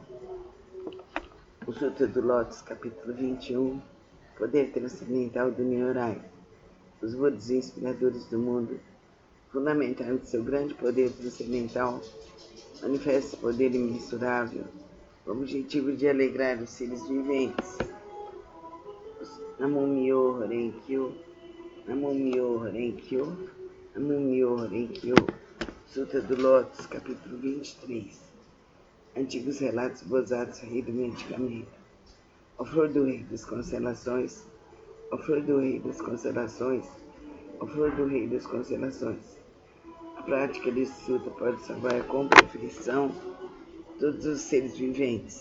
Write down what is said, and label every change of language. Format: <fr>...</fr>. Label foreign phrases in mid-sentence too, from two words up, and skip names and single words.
<pt>O Sutra do Lótus, capítulo 21, Poder Transcendental do Nyorai. Os Budas inspiradores do mundo, fundamentaram de seu grande poder transcendental, manifesta poder imensurável, com o objetivo de alegrar os seres viventes.</pt> <ja>Namo-myoho Renkyo, Namo-myoho Renkyo, Namo-myoho Renkyo.</ja> <pt>Sutra do Lótus, capítulo 23. Antigos relatos bozados rei do medicamento. Ó flor do rei das constelações, ó flor do rei das constelações, ó flor do rei das constelações. A prática desse sutra pode salvar com perfeição todos os seres viventes.</pt>